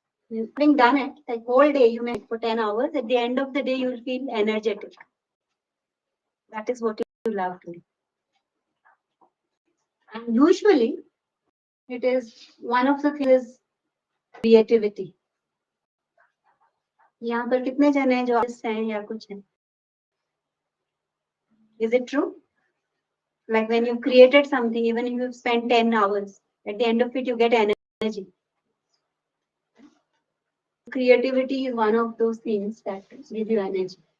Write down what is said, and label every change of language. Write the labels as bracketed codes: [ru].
[en] Having done it, like whole day, you may for 10 hours, at the end of the day, you'll feel energetic. That is what you love to do. And usually, it is one of the things is creativity. [hi] यहाँ पर कितने जन हैं जो artists हैं या कुछ हैं? [en] Is it true? Like when you created something, even if you spend 10 hours, at the end of it, you get energy. Creativity is one of those things that give you energy.